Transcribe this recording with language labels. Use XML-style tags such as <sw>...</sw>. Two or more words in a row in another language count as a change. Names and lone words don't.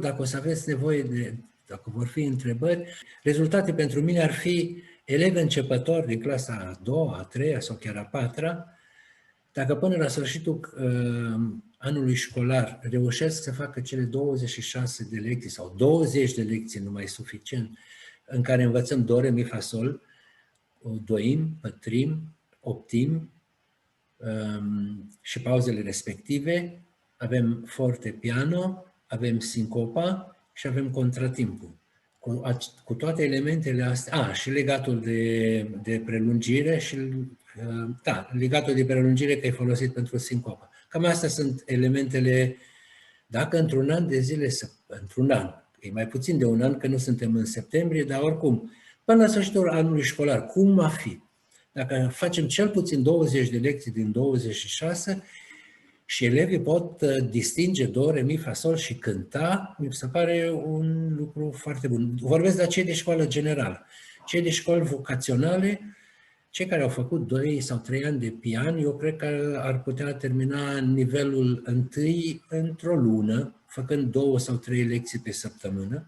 <ro>Dacă o să aveți nevoie dacă vor fi întrebări, rezultate pentru mine ar fi elevi începători din clasa a doua, a treia sau chiar a patra. Dacă până la sfârșitul anului școlar reușesc să facă cele 26 de lecții sau 20 de lecții, numai suficient, în care învățăm do, re, mi, fa, sol, doim, pătrim, optim și pauzele respective, avem forte, piano, avem sincopa și avem contratimpul. Cu toate elementele astea, și legatul de prelungire și legatul de prelungire că e folosit pentru sincopa. Cam astea sunt elementele, dacă într-un an de zile, într-un an, e mai puțin de un an că nu suntem în septembrie, dar oricum, până la sfârșitul anului școlar, cum va fi? Dacă facem cel puțin 20 de lecții din 26 și elevii pot distinge do, re, mi, fa, sol și cânta, mi se pare un lucru foarte bun. Vorbesc de cei de școală generală. Cei de școli vocaționale, cei care au făcut 2 sau 3 ani de pian, eu cred că ar putea termina nivelul 1 într-o lună, făcând 2 sau 3 lecții pe săptămână.</ro>